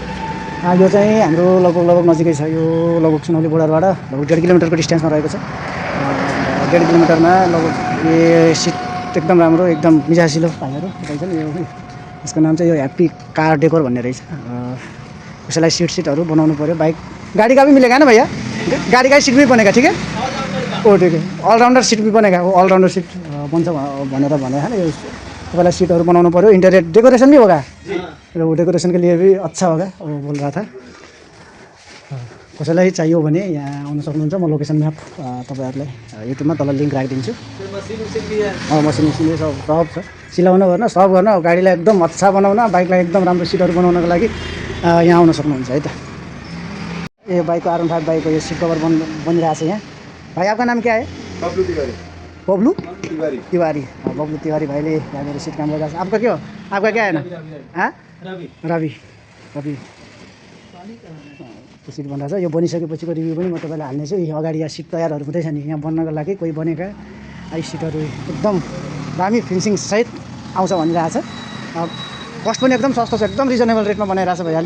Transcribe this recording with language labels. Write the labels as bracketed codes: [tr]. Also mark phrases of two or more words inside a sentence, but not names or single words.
[ne] यो चाहिँ हाम्रो लगभग नजिकै छ। यो लगभग सुनौली बोर्डरबाट लगभग 1.5 किलोमिटरको डिस्टेन्समा रहेको छ। 1.5 किलोमिटरमा लगभग यो सिट एकदम राम्रो, एकदम मिजासिलो भाइहरू रहेछ नि। यो यसको नाम चाहिँ यो ह्याप्पी कार डेकोर भन्ने रहेछ। उसैलाई सिटहरू बनाउनु पऱ्यो। [hi] बाइक गाड़ी का भी मिलेगा ना भैया? गाड़ी का सीट भी बनेगा? ठीक है, ओ ठीक है। ऑलराउंडर सीट भी बनेगा, [ne] वो ऑलराउंडर सीट बन्छ भनेर भने हैन। यो तपाईँलाई सिटहरू बनाउनु पऱ्यो। [en] interior decoration [hi] भी होगा, वो डेकोरेशन के लिए भी अच्छा होगा वो बोल रहा था। [ne] कसैलाई चाहियो भने यहाँ आउन सक्नुहुन्छ। म [en] location map [ne] तपाईँहरूलाई युट्युबमा तल लिङ्क राखिदिन्छु। मसिन सब छ। सिलाउन गर्न सब गर्न गाडीलाई एकदम अच्छा बनाउन, बाइकलाई एकदम राम्रो सिटहरू बनाउनको लागि यहाँ आउन सक्नुहुन्छ है त। [hi] ये बाइक को R15 बाइक को ये [en] seat cover [hi] बन रहा है यहाँ। भाई आपका नाम क्या है? बबलू तिवारी। बबलू तिवारी। [ne] बबलू तिवारी भाइले यहाँ मेरो सीट काम गरिरहेको छ। आपका के हो? [hi] आपका क्या है ना? हाँ, [ne] रवि। त्यो सिट बनिरहेको छ। यो बनिसकेपछिको रिभ्यू पनि म तपाईँलाई हाल्नेछु। यो अगाडि यहाँ सिट तयारहरू हुँदैछ नि, यहाँ बन्नको लागि कोही बनेका आई सिटहरू एकदम दामी फिनिसिङ सहित आउँछ भनिरहेको छ। कस्ट पनि एकदम सस्तो छ, एकदम [en] reasonable rate [ne] बनाइरहेको छ भइहाल्यो।